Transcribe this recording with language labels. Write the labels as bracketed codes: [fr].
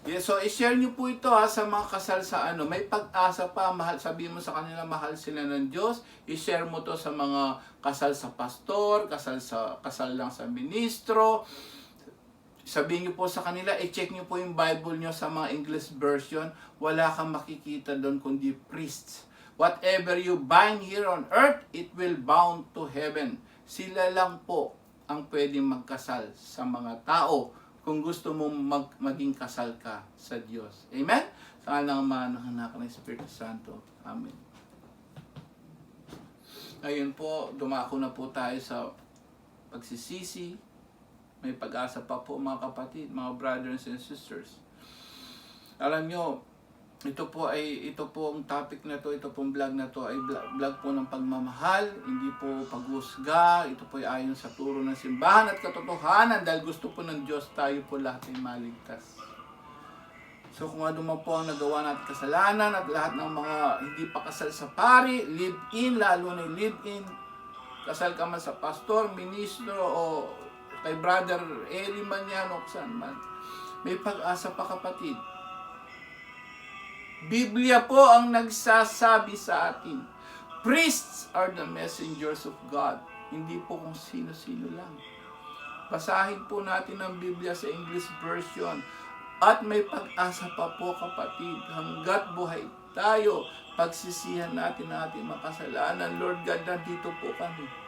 [tl] So, i-share nyo po ito sa mga kasal sa may pag-asa pa. Sabihin mo sa kanila, mahal sila ng Diyos. I-share mo to sa mga kasal sa pastor, kasal lang sa ministro. Sabihin nyo po sa kanila, i-check nyo po yung Bible nyo sa mga English version. Wala kang makikita doon kundi priests. [en] Whatever you bind here on earth, it will bound to heaven. [tl] Sila lang po ang pwedeng magkasal sa mga tao kung gusto mong maging kasal ka sa Diyos. Amen? Sa ngalan ng Ama, ng Anak, ng Espiritu Santo. Amen. Ngayon po, dumako na po tayo sa pagsisisi. May pag-asa pa po, mga kapatid, mga [en] brothers and sisters. [tl] Alam nyo, ito po ang topic na to, ito pong vlog na to ay vlog po ng pagmamahal, hindi po paghusga. Ito po ay ayon sa turo ng simbahan at katotohanan dahil gusto po ng Diyos tayo po lahat ay maligtas. So kung ano man po ang nagawa natin kasalanan at lahat ng mga hindi pa kasal sa pari, live-in, lalo na live-in, kasal ka man sa pastor, ministro o kay brother Eli man yan o saan man, may pag-asa pa, kapatid. Biblia po ang nagsasabi sa atin. [en] Priests are the messengers of God. [tl] Hindi po kung sino-sino lang. Basahin po natin ang Biblia sa English version. At may pag-asa pa po, kapatid. Hanggat buhay tayo, pagsisihan natin ang ating makasalanan. Lord God, nandito po kami.